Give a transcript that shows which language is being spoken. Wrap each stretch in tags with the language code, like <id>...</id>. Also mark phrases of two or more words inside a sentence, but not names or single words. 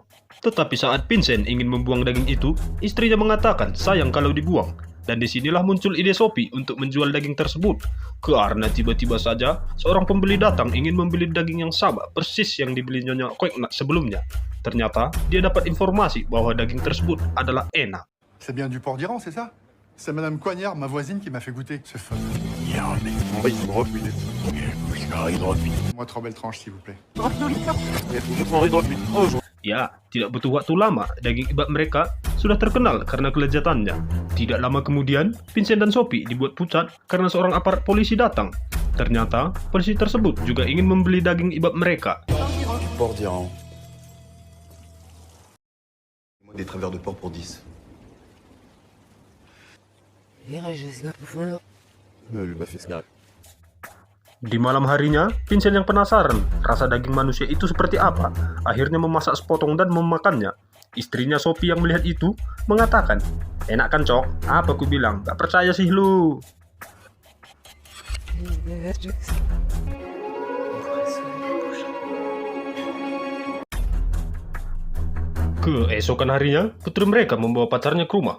<id>Tetapi saat Vincent ingin membuang daging itu, istrinya mengatakan sayang kalau dibuang. Dan disinilah muncul ide Sophie untuk menjual daging tersebut. Karena tiba-tiba saja, seorang pembeli datang ingin membeli daging yang sama persis yang dibeli Nyonya Koeknak sebelumnya. Ternyata, dia dapat informasi bahwa daging tersebut adalah enak.</id> <fr>C'est bien du porc d'Iran, c'est ça? C'est Madame Coignard, ma voisine, qui m'a fait goûter. C'est fun. Moi, 3 belles tranches, s'il vous plaît.</fr> <id>Ya, tidak butuh waktu lama, daging ibab mereka sudah terkenal karena kelezatannya. Tidak lama kemudian, Vincent dan Sophie dibuat pucat karena seorang aparat polisi datang. Ternyata, polisi tersebut juga ingin membeli daging ibab mereka.</id> <fr>Porc d'Iran. Des travers de porc pour 10. lui m'a fait ce</fr> <id>Di malam harinya, Vincent yang penasaran rasa daging manusia itu seperti apa, akhirnya memasak sepotong dan memakannya. Istrinya Sophie yang melihat itu mengatakan, "Enak kan, Cok? Apa ku bilang? Gak percaya sih lu." Keesokan harinya, putri mereka membawa pacarnya ke rumah.</id>